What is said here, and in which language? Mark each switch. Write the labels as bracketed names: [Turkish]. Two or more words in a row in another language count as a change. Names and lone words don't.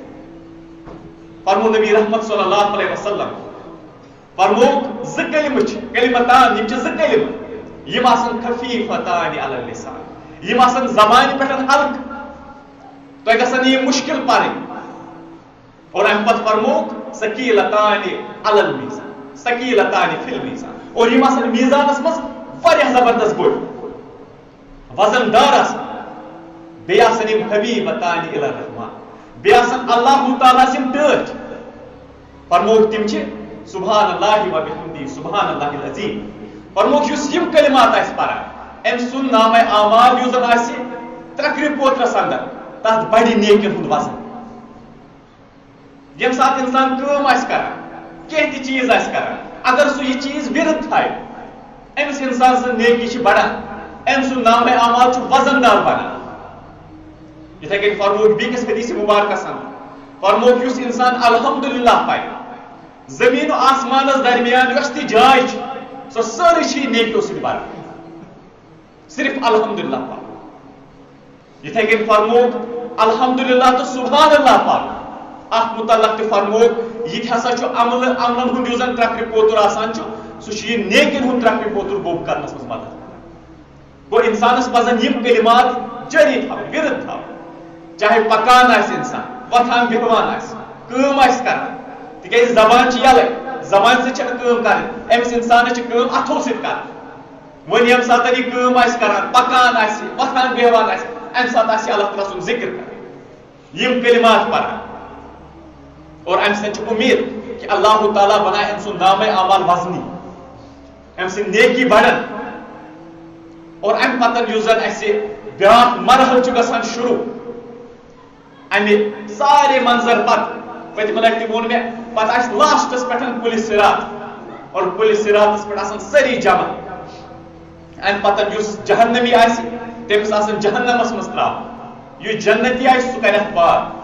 [Kashmiri] فرمو نبی رحمت [Arabic] صلی اللہ علیہ وسلم [Kashmiri] فرموک زٕ کلمہٕ چھِ کلمتان یِم چھِ زٕ کلمہٕ یِم آسن [Arabic] خفیفتان علی اللسان [Kashmiri] یِم آسن زبانہِ پٮ۪ٹھ ہلکہٕ تۄہہِ گژھن یِم مُشکل پرٕنۍ اور امہِ پتہٕ فرموک [Arabic] ثقیلتان علی المیزان ثقیلتان فی المیزان [Kashmiri] اور یِم آسن میزانس منٛز واریاہ زبردست بٔڑۍ وزن دار آسن بیٚیہِ آسن یِم [Arabic] حبیبتان الی الرحمان [Kashmiri] بیٚیہِ آسن اللہ تعالیٰ یِم ٹٲٹھۍ فرموک تِم چھِ [Arabic] سبحان اللہ و بحمدی سبحان اللہ العظیم [Kashmiri] فرموک یُس یِم کلمات آسہِ پران أمۍ سُنٛد نامے اعمال یُس زن آسہِ ترکرِ پوترس اندر تتھ بڑِ نیکین ہُنٛد وزن ییٚمہِ ساتہٕ انسان کٲم آسہِ کران کینٛہہ تہِ چیٖز آسہِ کران اگر سُہ یہِ چیٖز وِرد تھایہِ أمِس انسان سٕنٛز نیکی چھِ بڑان أمۍ سُنٛد نامے اعمال چھُ وزن دار بنان یِتھے کٔنۍ فرموک بیٚکِس حدیث مبارکس اندر فرموک یُس انسان الحمدللہ پرِ زمین و آسمانس درمیان یۄس تہِ جاے چھِ سۄ سٲرٕے چھِ نیکیو سۭتۍ بھران صرف الحمدللہ پڑھ یِتھے کٔنۍ فرموک الحمدللہ تہٕ سبحان اللہ پڑھ اتھ متعلق تہِ فرموک یہِ تہِ ہسا چھُ عملن ہُنٛد یُس زن ترکرِ پوتُر آسان چھُ سُہ چھُ یہِ نیکین ہُنٛد ترکرِ پوتُر گوٚب کرنس منٛز مدد کران گو انسانس پزن یم کلمات جاری تھاون ورد تھاون چاہے پکان آسہِ انسان وتھان بیہوان آسہِ کٲم آسہِ کران تکیازِ زبان چھ یلے زبان سۭتۍ چھنہٕ کٲم کرٕنۍ أمِس انسانس چھِ کٲم اتھو سۭتۍ کرٕنۍ وۄنۍ ییٚمہِ ساتہٕ یہِ کٲم آسہِ کران پکان آسہِ وتھان بیہوان آسہِ امہِ ساتہٕ آسہِ اللہ تعالیٰ سُنٛد ذکر کران یم کلمات پران اور امہِ سۭتۍ چھِ امید کہ اللہ تعالیٰ بنائے أمۍ سُنٛد نامے اعمال وزنی أمۍ سٕنٛدۍ نیکی بڑن اور امہِ پتہٕ یُس زن اسہِ بیاکھ مرحل چھُ گژھان شروع امہِ سارے منظر پتہٕ پٔتمہِ لٹہِ تہِ ووٚن مےٚ پتہٕ آسہِ لاسٹس پٮ۪ٹھ پُلہِ صراط اور پُلہِ صراطس پٮ۪ٹھ آسان سٲری جمع امہِ پتہٕ یُس جہنمی آسہِ تٔمِس آسان جہنمس منٛز تراوُن یُس جنتی آسہِ سُہ کرِ پار